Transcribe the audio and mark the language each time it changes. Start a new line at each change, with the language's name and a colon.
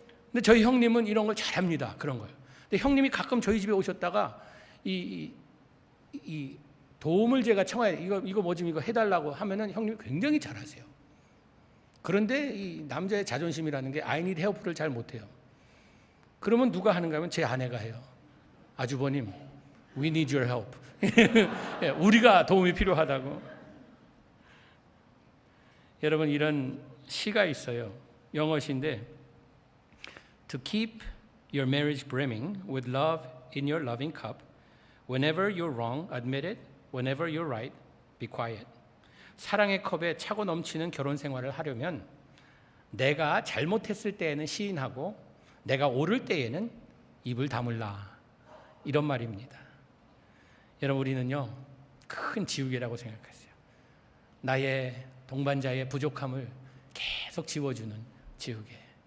Korean: 근데 저희 형님은 이런 걸 잘합니다. 그런 거예요. 근데 형님이 가끔 저희 집에 오셨다가 이 도움을 제가 청해야 이거 뭐 좀 이거 해달라고 하면은 형님이 굉장히 잘하세요. 그런데 이 남자의 자존심이라는 게
English: I need help
Korean: 를 잘 못해요. 그러면 누가 하는가 하면 제 아내가 해요.
English: 아주버님, we need your help.
Korean: 우리가 도움이 필요하다고. 여러분, 이런 시가 있어요. 영어 시인데
English: To keep your marriage brimming with love in your loving cup, whenever you're wrong, admit it. Whenever you're right, be quiet.
Korean: 사랑의 컵에 차고 넘치는 결혼 생활을 하려면 내가 잘못했을 때에는 시인하고 내가 옳을 때에는 입을 다물라. 이런 말입니다. 여러분, 우리는요, 큰 지우개라고 생각했어요. 나의 동반자의 부족함을 계속 지워주는 지우개.